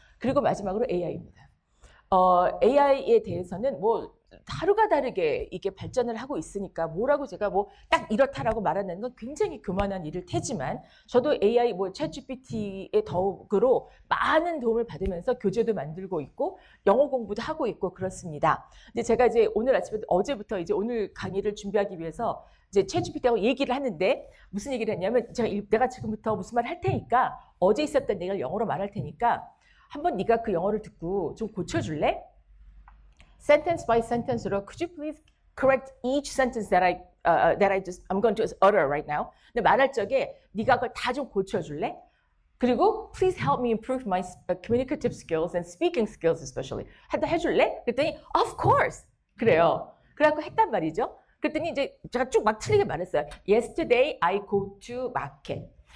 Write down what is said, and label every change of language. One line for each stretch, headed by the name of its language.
Korean: 그리고 마지막으로 AI입니다. AI에 대해서는 뭐 하루가 다르게 이게 발전을 하고 있으니까 뭐라고 제가 뭐 딱 이렇다라고 말하는 건 굉장히 교만한 일일 테지만 저도 AI 뭐 챗GPT의 덕으로 많은 도움을 받으면서 교재도 만들고 있고 영어 공부도 하고 있고 그렇습니다. 근데 제가 이제 오늘 아침에 어제부터 이제 오늘 강의를 준비하기 위해서 이제 챗GPT하고 얘기를 하는데 무슨 얘기를 했냐면 내가 지금부터 무슨 말 할 테니까 어제 있었던 얘기를 영어로 말할 테니까 한번 네가 그 영어를 듣고 좀 고쳐줄래?
English: Sentence by sentence 로 could you please correct each sentence that I'm going to utter right now.
Korean: 근데 말할 적에 네가 그걸 다 좀 고쳐줄래? 그리고
English: please help me improve my communicative skills and speaking skills especially.
Korean: 해줄래? 그랬더니
English: of course.
Korean: 그래요. 그래갖고 했단 말이죠. 그랬더니 이제 제가 쭉 막 틀리게 말했어요.
English: Yesterday I go to market.